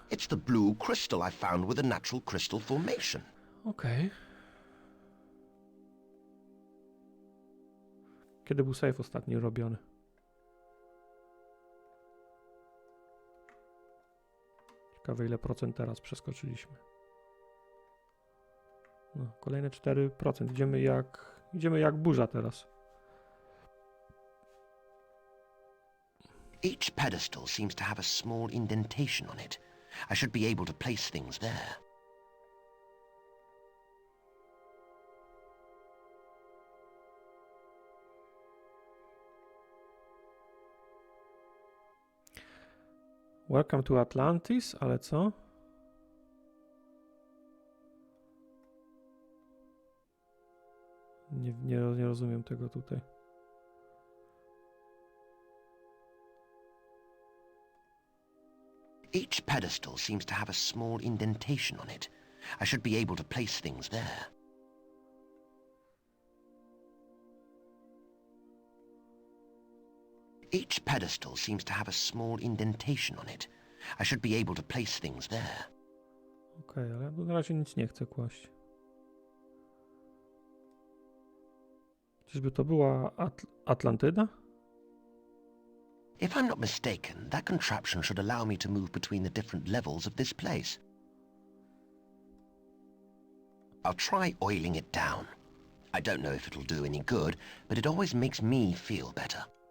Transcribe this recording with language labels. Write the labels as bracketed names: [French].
[English] It's the blue crystal I found with a natural crystal formation. [Polish] Okej. Kiedy był save ostatni robiony? Ciekawe, ile procent teraz przeskoczyliśmy. No, kolejne 4%. Idziemy jak burza teraz. [English] Each pedestal seems to have a small indentation on it. I should be able to place things there. Welcome to Atlantis, [Polish] ale co? Nie rozumiem tego tutaj. [English] Each pedestal seems to have a small indentation on it. I should be able to place things there. Each pedestal seems to have a small indentation on it. I should be able to place things there. [Polish] Okej, ale na razie nic nie chcę kłaść. Czyżby to była Atlantyda? [English] If I'm not mistaken, that contraption should allow me to move between the different levels of this place. I'll try oiling it down. I don't know if it'll do any good, but it always makes me feel better.